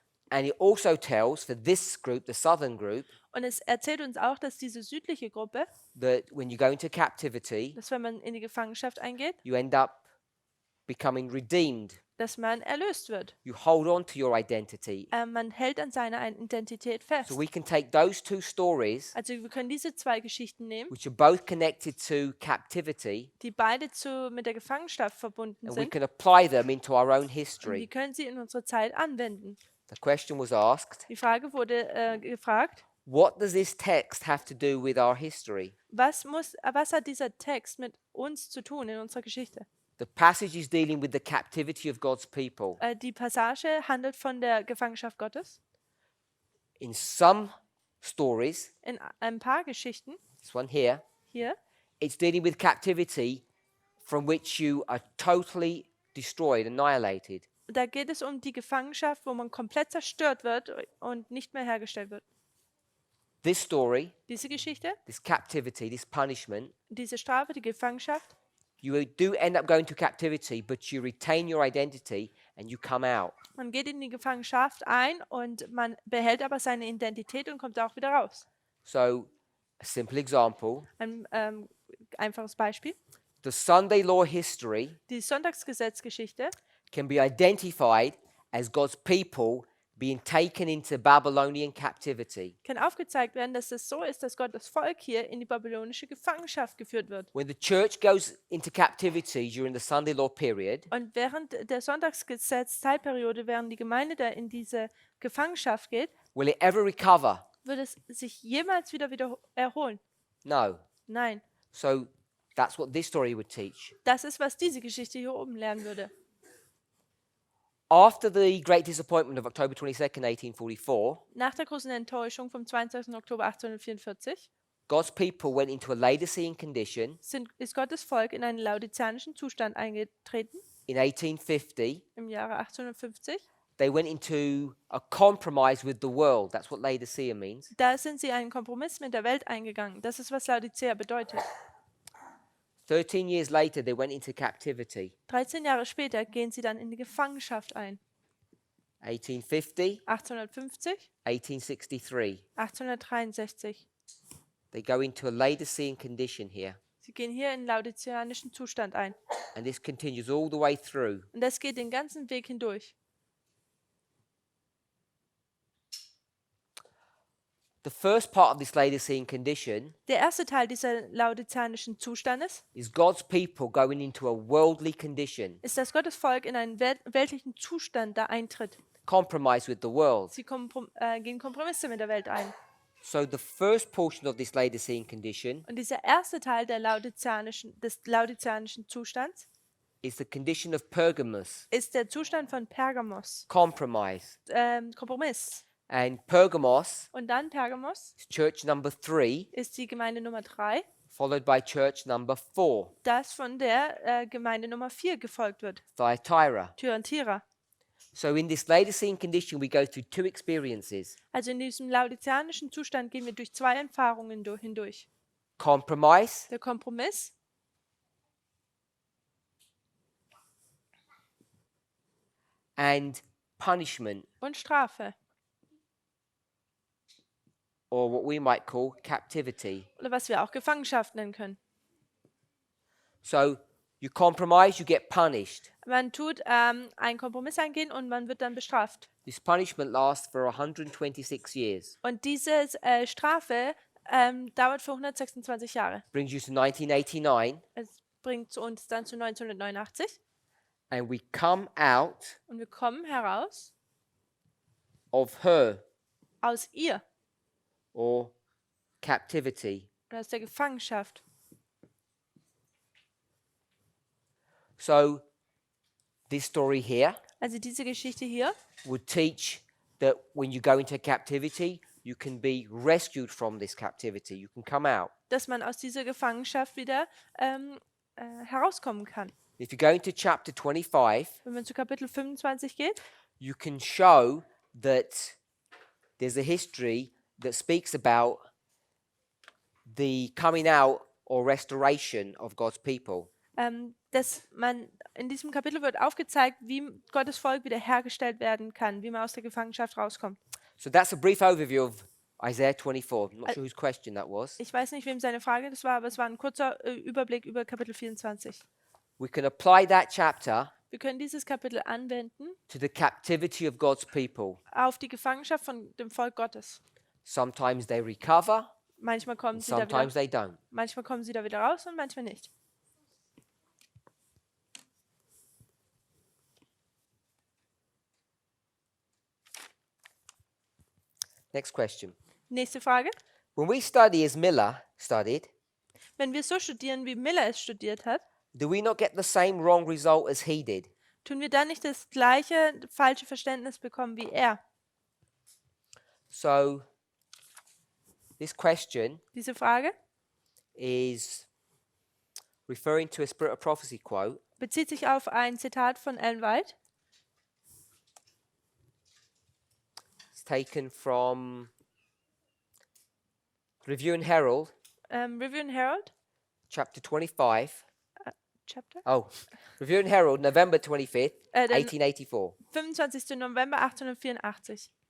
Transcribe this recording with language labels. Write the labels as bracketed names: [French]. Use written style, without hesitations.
[English] And it also tells for this group, the southern group, [German] Und es erzählt uns auch, dass diese südliche Gruppe, [English] that when you go into captivity, [German] dass wenn man in die Gefangenschaft eingeht, [English] you end up becoming redeemed. [German] dass man erlöst wird. [English] You hold on to your identity. [German] Man hält an seiner Identität fest. [English] So we can take those two stories, [German] Also wir können diese zwei Geschichten nehmen, [English] which are both connected to captivity, [German] die beide mit der Gefangenschaft verbunden [English] and we [German] sind, [English] can apply them into our own [German] und wir [English] history. [German] können sie in unsere Zeit anwenden. [English] The question was asked, [German] Die Frage wurde gefragt, [English] what does this text have to do with our history? [German] was hat dieser Text mit uns zu tun in unserer Geschichte? [English] The passage is dealing with the captivity of God's people. [German] Die Passage handelt von der Gefangenschaft Gottes. [English] In some stories, [German] In ein paar Geschichten [English] this one here, [German] hier, [English] it's dealing with captivity from which you are totally destroyed, annihilated. [German] da geht es um die Gefangenschaft, wo man komplett zerstört wird und nicht mehr hergestellt wird. [English] This story, [German] Diese Geschichte, [English] this captivity, this punishment, [German] diese Strafe, die Gefangenschaft, [English] you do end up going to captivity, but you retain your identity and you come out. [German] man geht in die Gefangenschaft ein und man behält aber seine Identität und kommt auch wieder raus. [English] So, a simple example, [German] Ein einfaches Beispiel. [English] the Sunday law history [German] Die Sonntagsgesetzgeschichte [English] can be identified as God's people being taken into Babylonian captivity. [German] kann aufgezeigt werden, dass es so ist, dass Gottes Volk hier in die babylonische Gefangenschaft geführt wird. [English] When the church goes into captivity during the Sunday law period, [German] Und während der Sonntagsgesetz-Zeitperiode, während die Gemeinde da in diese Gefangenschaft geht, [English] will it ever recover? [German] wird es sich jemals wieder erholen? [English] No. [German] Nein. [English] So that's what this story would teach. [German] Das ist, was diese Geschichte hier oben lernen würde. [English] After the great disappointment of October 22nd, 1844, [German] Nach der großen Enttäuschung vom 22. Oktober 1844 [English] God's people went into a Laodicean condition [German] ist Gottes Volk in einen laodizianischen Zustand eingetreten [English] in 1850. [German] im Jahre 1850. [English] They went into a compromise with the world. That's what Laodicea means. [German] Da sind sie einen Kompromiss mit der Welt eingegangen. Das ist, was Laodicea bedeutet. [English] 13 years later, they went into captivity. [German] 13 Jahre später gehen sie dann in die Gefangenschaft ein. [English] 1850, [German] 1850, [English] 1863. [German] 1863. [English] They go into a Laodicean condition here. [German] Sie gehen hier in laodizianischen Zustand ein. [English] And this continues all the way through. [German] Und das geht den ganzen Weg hindurch. [English] The first part of this Laodicean condition [German] Der erste Teil dieser laodizianischen Zustandes [English] is God's people going into a worldly condition, [German] ist, dass Gottes Volk in einen weltlichen Zustand da eintritt. [English] compromise with the world. [German] Sie gehen Kompromisse mit der Welt ein. [English] So the first portion of this Laodicean condition [German] Und dieser erste Teil des laodizianischen Zustands [English] is the condition of Pergamos, [German] ist der Zustand von Pergamos, [English] compromise. [German] Kompromiss. [English] And Pergamos [German] Und dann Pergamos [English] is church number 3, [German] ist die Gemeinde Nummer 3, [English] followed by church number 4, [German] das von der Gemeinde Nummer 4 gefolgt wird, [English] Thyatira. [German] Thyatira. [English] So in this Laodicean condition, we go through two experiences: [German] Also in diesem laodizianischen Zustand gehen wir durch zwei Erfahrungen hindurch. [English] compromise [German] Der Kompromiss [English] and punishment, [German] und Strafe. [English] or what we might call captivity. [German] Oder was wir auch Gefangenschaft nennen können. [English] So you compromise, you get punished. [German] Man tut einen Kompromiss eingehen und man wird dann bestraft. [English] This punishment lasts for 126 years. [German] Und diese Strafe dauert für 126 Jahre. [English] Brings you to 1989, [German] Es bringt uns dann zu 1989 [English] and we come out [German] und wir kommen heraus [English] of her, [German] aus ihr [English] or captivity. [German] oder aus der Gefangenschaft. [English] So this story here [German] Also diese Geschichte hier [English] would teach that when you go into captivity, you can be rescued from this captivity. You can come out. [German] dass man aus dieser Gefangenschaft wieder herauskommen kann. [English] If you go into chapter 25, [German] Wenn man zu Kapitel 25 geht, [English] you can show that there's a history that speaks about the coming out or restoration of God's people. [German] dass man in diesem Kapitel wird aufgezeigt, wie Gottes Volk wiederhergestellt werden kann, wie man aus der Gefangenschaft rauskommt. [English] So that's a brief overview of Isaiah 24. I'm not sure whose question that was. [German] Ich weiß nicht, wem seine Frage das war, aber es war ein kurzer Überblick über Kapitel 24. [English] We can apply that chapter [German] Wir können dieses Kapitel anwenden [English] to the captivity of God's people. [German] auf die Gefangenschaft von dem Volk Gottes. [English] Sometimes they recover, [German] Manchmal kommen [English] and [German] sie da wieder, [English] sometimes they don't. [German] manchmal kommen sie da wieder raus und manchmal nicht. [English] Next question. [German] Nächste Frage. [English] When we study as Miller studied, [German] Wenn wir so studieren, wie Miller es studiert hat, [English] do we not get the same wrong result as he did? [German] tun wir dann nicht das gleiche falsche Verständnis bekommen wie er? [English] So this question [German] Diese Frage [English] is referring to a Spirit of Prophecy quote [German] bezieht sich auf ein Zitat von Ellen White. [English] It's taken from Review and Herald, [German] Review and Herald, [English] chapter 25. Chapter, Oh, Review and Herald, November 25th, [German] den [English] 1884, [German] 25. November 1884,